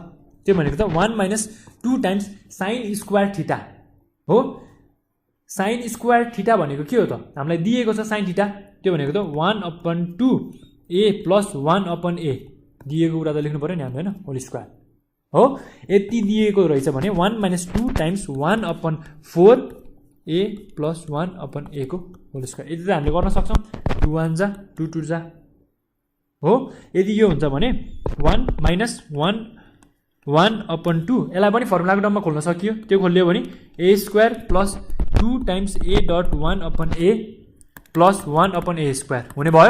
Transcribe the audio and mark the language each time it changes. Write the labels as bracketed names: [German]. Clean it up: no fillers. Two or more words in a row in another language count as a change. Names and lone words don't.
[Nepali] त्यो भनेको त [English] 1 minus 2 times sin square theta [Nepali] हो। [English] sin square theta [Nepali] भनेको के हो त? हामीलाई दिएको छ [English] sin theta. [Nepali] त्यो भनेको त [English] 1 upon 2 a plus 1 upon a. [Nepali] दिएको कुरा त लेख्नु पर्यो नि हामीले, होइन? [English] whole square [Nepali] हो। यति दिएको रहेछ भने [English] 1 minus 2 times 1 upon 4 a plus 1 upon a [Nepali] को [English] whole square. [Nepali] यति त हामीले गर्न सक्छौँ। 2 1 जा 2 2 जा हो। यदि यो हुन्छ भने [English] 1 minus 1 upon 2, [Nepali] यसलाई पनि फर्मुलाको टर्ममा खोल्न सकियो। त्यो खोल्यो भने [English] a square plus 2 times a dot 1 upon a plus 1 upon a square [Nepali] हुने भयो।